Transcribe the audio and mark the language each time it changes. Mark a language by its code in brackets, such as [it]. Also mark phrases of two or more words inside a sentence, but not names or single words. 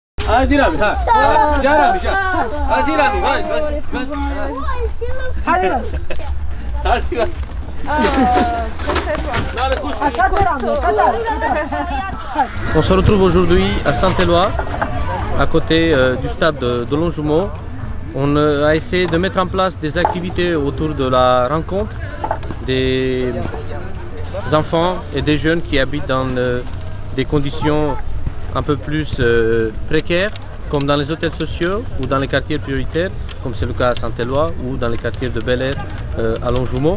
[tr] Hadi Rami, ha. Gel Rami, gel. Hadi Rami, hadi. Hadi Rami. Hadi Rami. [fr] On se retrouve aujourd'hui à Saint-Éloi, à côté du stade de Longjumeau. On a essayé de mettre en place des activités autour de la rencontre des enfants et des jeunes qui habitent dans des conditions un peu plus précaires, comme dans les hôtels sociaux ou dans les quartiers prioritaires, comme c'est le cas à Saint-Éloi ou dans les quartiers de Bel Air à Longjumeau.